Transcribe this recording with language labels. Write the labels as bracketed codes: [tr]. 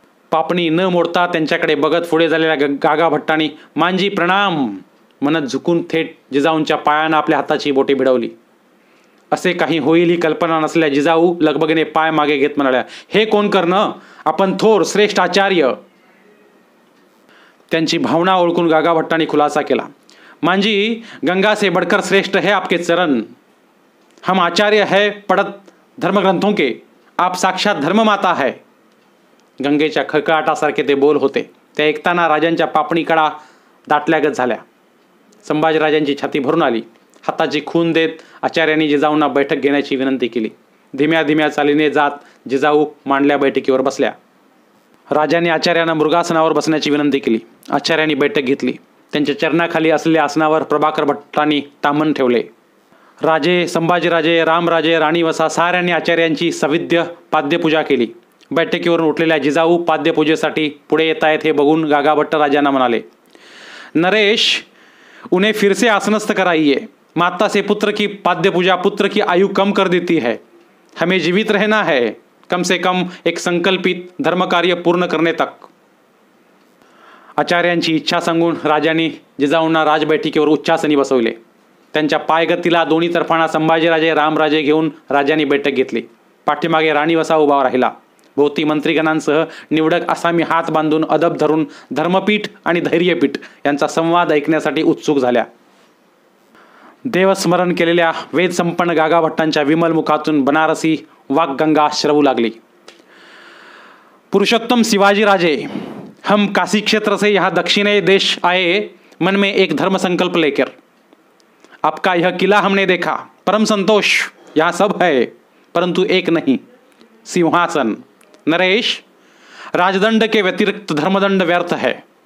[mr] पापणी न मोडता त्यांच्याकडे बघत पुढे झालेल्या गागाभट्टांनी मांजी प्रणाम म्हणत झुकून थेट जिजाऊंच्या पायांना आपल्या हाताची बोटे भिडवली. असे काही होईल ही कल्पना नसल्या जिजाऊ लगबगीने पाय मागे घेत म्हणाल्या, हे कोण करणं? आपण थोर श्रेष्ठ आचार्य. त्यांची भावना ओळखून गागाभट्टांनी खुलासा केला. [hi] मांजी, गंगा से बढकर श्रेष्ठ है आपके चरण. हम आचार्य है पढ़त धर्मग्रंथों के. आप साक्षात धर्ममाता है. [mr] गंगेच्या खळखळाटासारखे ते बोल होते. ते ऐकताना राजांच्या पापणीकडा दाटल्यागत झाल्या. संभाजीराजांची छाती भरून आली. हाताची खून देत आचार्यांनी जिजाऊंना बैठक घेण्याची विनंती केली. धीम्या धीम्या चालीने जात जिजाऊ मांडल्या बैठकीवर बसल्या. राजांनी आचार्यांना मृगासनावर बसण्याची विनंती केली. आचार्यांनी बैठक घेतली. त्यांच्या चरणाखाली असलेल्या आसनावर प्रभाकर भट्टांनी तामन ठेवले. राजे, संभाजीराजे, रामराजे, राणी वसा साऱ्यांनी आचार्यांची सविध्य पाद्यपूजा केली. बैठकीवरून उठलेल्या जिजाऊ पाद्यपूजेसाठी पुढे येत आहेत हे बघून गागाभट्ट राजांना म्हणाले, [hi] नरेश, उन्हें फिर से आसनस्थ कराइए. माता से पुत्र की पाद्यपूजा पुत्र की आयु कम कर देती है. हमें जीवित रहना है कम से कम एक संकल्पित धर्म कार्य पूर्ण करने तक. [mr] आचार्यांची इच्छा सांगून राजांनी जिजाऊंना राजबैठकीवर उच्चासनी बसवले. त्यांच्या पायगतीला दोन्ही तर्फाना संभाजीराजे रामराजे घेऊन राजांनी बैठक घेतली. पाठीमागे राणी वसा उभा राहिला. भोवती मंत्रीगणांसह निवडक आसामी हात बांधून अदब धरून धर्मपीठ आणि धैर्यपीठ यांचा संवाद ऐकण्यासाठी उत्सुक झाल्या. देवस्मरण केलेल्या वेदसंपन्न गागाभट्टांच्या विमल मुखातून बनारसी वाघगंगा श्रवू लागली. [hi] पुरुषोत्तम शिवाजीराजे, हम काशी क्षेत्र से यहाँ दक्षिणे देश आए मन में एक धर्म संकल्प लेकर. आपका यह किला हमने देखा, परम संतोष. यहाँ सब है परंतु एक नहीं, सिंहासन. नरेश, राजदंड के व्यतिरिक्त धर्मदंड व्यर्थ है.